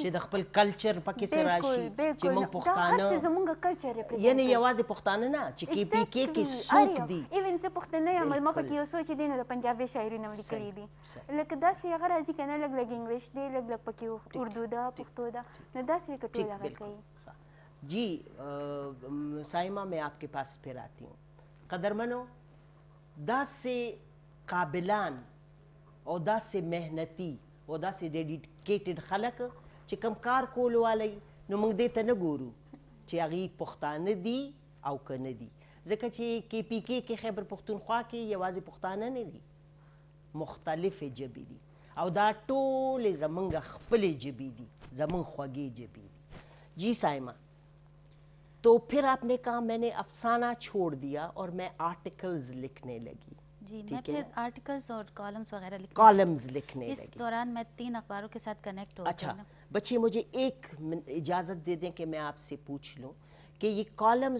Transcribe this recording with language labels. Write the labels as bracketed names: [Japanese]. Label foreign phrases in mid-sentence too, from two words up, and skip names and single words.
[Pashto] چې د خپل کلچر پکې څه راشي چې موږ پښتانه زموږ کلچر یعنې یوازې پښتانه نه چې کې پی کې کې څوک دي ایون زه پښتنه یم ما پکې یو څو چې دی نو د پنجابي شاعري نه لیکلي دي لکه داسې هغه راځي که نه لږ لږ انګلیش دی لږ لږ پکې اردو ده پښتو ده نو داسې لکه ټول هغه کوي [Urdu] جی سائمہ میں آپ کے پاس پھر آتی ہوں [Pashto] قدرمنو دا سے قابلان او دا سے محنتی او دا سے ڈیڈیکیٹڈ خلق چې کم کار کولو والی نو موږ دې ته نه ګورو چې هغې پښتانه دي او که نه دي ځکه چې کې پی کې خیبر پښتونخوا کې یوازې پښتانه نه دي مختلفې ژبې دي او دا ټولې زمونږ خپلې ژبې دي زمونږ خوږې ژبې دي [Urdu] جی سائمہ تو پھر آپ نے کہا میں نے افسانہ چھوڑ دیا اور میں آرٹیکلز لکھنے لگی جی میں پھر آرٹیکلز اور کالمز وغیرہ کالمز لکھنے اس دوران میں 3 اخباروں کے ساتھ کنیکٹ ہو گئی. اچھا بچے مجھے ایک اجازت دے دیں کہ میں آپ سے پوچھ لوں کہ یہ کالمز